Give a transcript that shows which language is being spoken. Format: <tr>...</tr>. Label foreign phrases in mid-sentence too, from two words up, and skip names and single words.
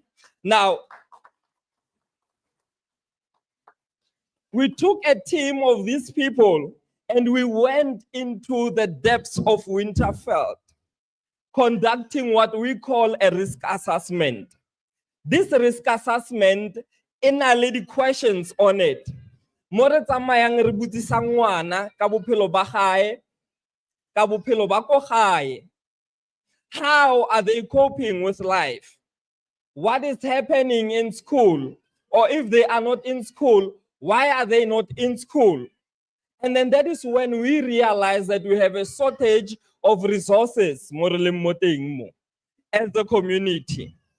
<en>Now, we took a team of these people and we went into the depths of Winterveldt, conducting what we call a risk assessment. This risk assessment, in questions on it.</en> <tn>Mo re tsamayang re botsisa ngwana ka bophelo ba gae, ka bophelo ba ko gae.</tn> <en>How are they coping with life? What is happening in school? Or if they are not in school, why are they not in school? And then that is when we realize that we have a shortage of resources as a community.</en>